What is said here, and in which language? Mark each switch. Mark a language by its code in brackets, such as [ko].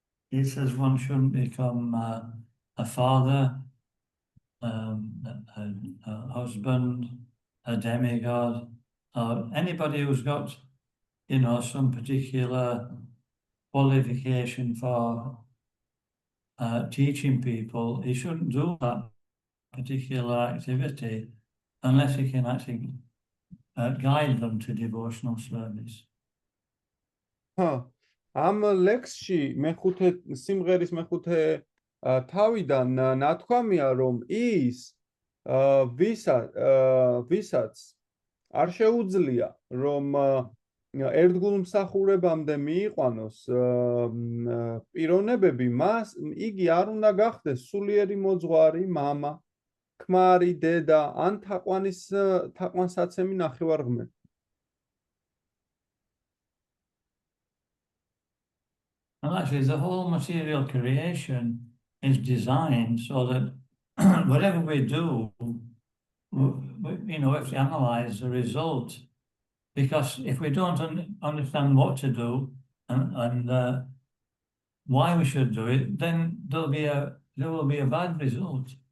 [en] He says one shouldn't become a father, a husband, a demigod, or anybody who's got, some particular qualification for teaching people. He shouldn't do that particular activity unless he can actually guide them to devotional service. [ka] ამ ლექსში მეხუთე სიმღერის მეხუთე თავიდან ნათქვამია, რომ ის ვისაც არ შეუძლია, რომ ერთგულმსახურებამდე მიიყვანოს პიროვნებები, იგი არ უნდა გახდეს სულიერი მოძღვარი, მამა, ქმარი, დედა ან თაყვანსაცემი ნახევარღმერთი. [en] And actually, the whole material creation is designed so that whatever we do, we have to analyze the result. Because if we don't understand what to do and why we should do it, then there will be a bad result.